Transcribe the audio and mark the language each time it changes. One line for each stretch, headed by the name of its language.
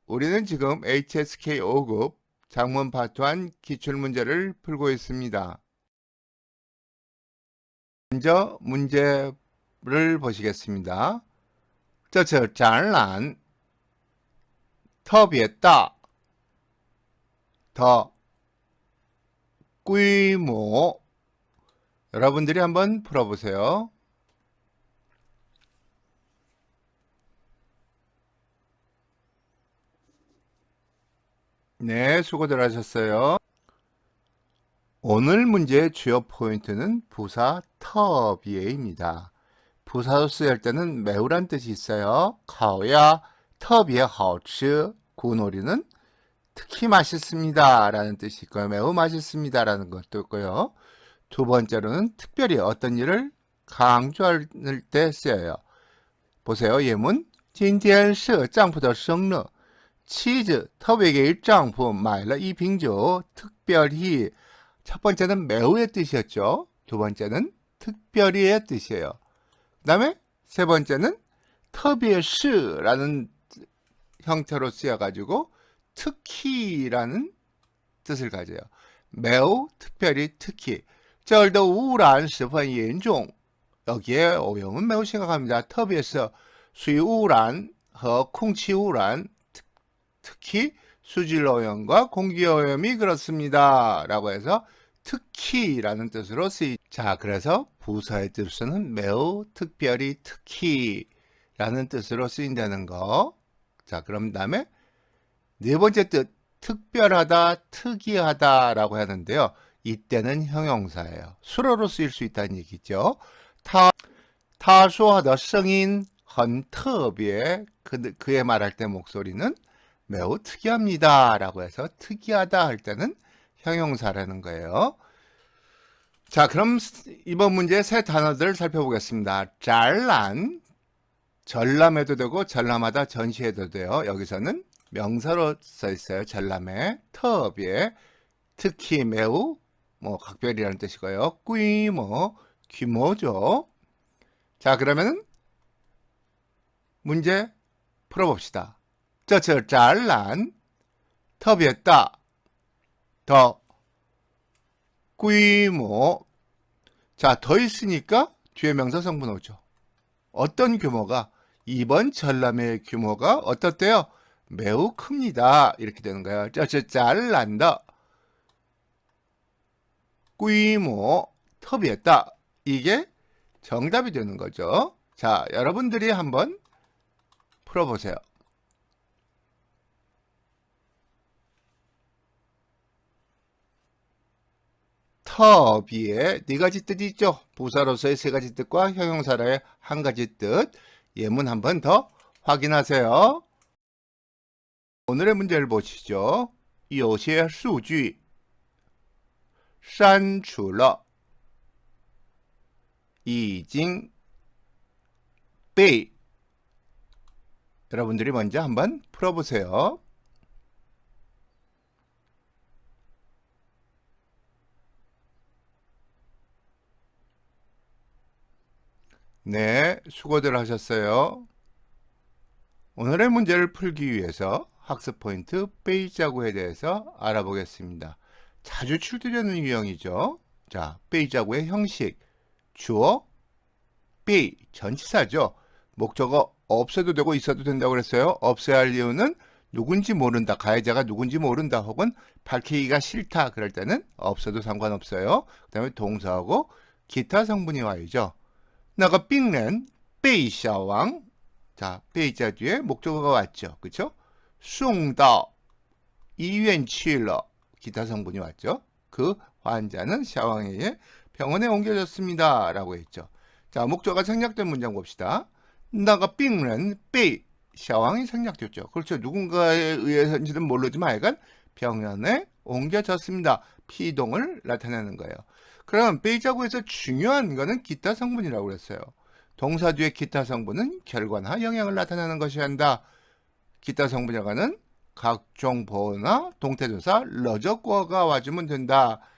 Korean: 우리는 지금 HSK 5급 작문 파트 1 기출문제를 풀고 있습니다. 먼저 문제를 보시겠습니다.
Chinese: 这次展览特别大的规模.
Korean: 여러분들이 한번 풀어보세요. 네, 수고들 하셨어요. 오늘 문제의 주요 포인트는 부사特别입니다. 부사로 쓰일 때는 매우란 뜻이 있어요.
Chinese: 烤呀, 特别好吃.
Korean: 구놀이는 특히 맛있습니다 라는 뜻이 있고요. 매우 맛있습니다 라는 것도 있고요. 두 번째로는 특별히 어떤 일을 강조할 때 쓰여요. 보세요. 예문.
Chinese: 今天是丈夫的生日妻子特别给丈夫买了一瓶酒
Korean: 특별히. 첫 번째는 매우의 뜻이었죠. 두 번째는 특별히의 뜻이에요. 그 다음에 세 번째는 特别是라는 형태로 쓰여가지고 특히라는 뜻을 가져요. 매우, 특별히, 특히.
Chinese: 这儿的污染十分严重.
Korean: 여기에 오염은 매우 심각합니다.
Chinese: 特别是水污染和空气污染.
Korean: 특히 수질 오염과 공기 오염이 그렇습니다 라고 해서 특히라는 뜻으로 쓰이. 자, 그래서 부사의 뜻으로는 매우, 특별히, 특히라는 뜻으로 쓰인다는 거. 자, 그럼 다음에 네 번째 뜻, 특별하다, 특이하다 라고 하는데요. 이때는 형용사예요. 수로로 쓰일 수 있다는 얘기죠.
Chinese: 他说的声音很特别.
Korean: 그의 말할 때 목소리는 매우 특이합니다 라고 해서 특이하다 할 때는 형용사라는 거예요. 자, 그럼 이번 문제 세 단어들 살펴보겠습니다. 展览, 전람해도 되고 전람하다, 전시해도 돼요. 여기서는 명사로 써 있어요. 전람회. 特别, 특히, 매우, 각별이라는 뜻이고요. 规模, 규모죠. 자, 그러면은 문제 풀어봅시다.
Chinese: 这次展览特别大的规模.
Korean: 자, 더 있으니까 뒤에 명사 성분 오죠. 어떤 규모가? 이번 전람회의 규모가 어떻대요? 매우 큽니다. 이렇게 되는 거예요.
Chinese: 这次展览的规模特别大.
Korean: 이게 정답이 되는 거죠. 자, 여러분들이 한번 풀어보세요. 特别, 네 가지 뜻이 있죠. 부사로서의 세 가지 뜻과 형용사로의 한 가지 뜻. 예문 한 번 더 확인하세요. 오늘의 문제를 보시죠.
Chinese: 有些数据删除了已经被.
Korean: 여러분들이 먼저 한번 풀어보세요. 네, 수고들 하셨어요. 오늘의 문제를 풀기 위해서 학습 포인트 베이자구에 대해서 알아보겠습니다. 자주 출제되는 유형이죠. 자, 베이자구의 형식. 주어, 베이, 전치사죠. 목적어 없어도 되고 있어도 된다고 그랬어요. 없어야 할 이유는 누군지 모른다, 가해자가 누군지 모른다, 혹은 밝히기가 싫다 그럴 때는 없어도 상관없어요. 그 다음에 동사하고 기타 성분이 와야죠.
Chinese: 那个病人被小王.
Korean: 자, 被자 뒤에 목적어가 왔죠. 그쵸?
Chinese: 送到医院去了.
Korean: 기타 성분이 왔죠. 그 환자는 샤왕에게 병원에 옮겨졌습니다 라고 했죠. 자, 목적어가 생략된 문장 봅시다.
Chinese: 那个病人被
Korean: 샤왕이 생략됐죠. 그렇죠. 누군가에 의해서인지는 모르지만 하여간 병원에 옮겨졌습니다. 피동을 나타내는 거예요. 그럼 베이자구에서 중요한 거는 기타 성분이라고 그랬어요. 동사 뒤에 기타 성분은 결과나 영향을 나타내는 것이 한다. 기타 성분이라고 하는 각종 보어나 동태조사, 러저구어가 와주면 된다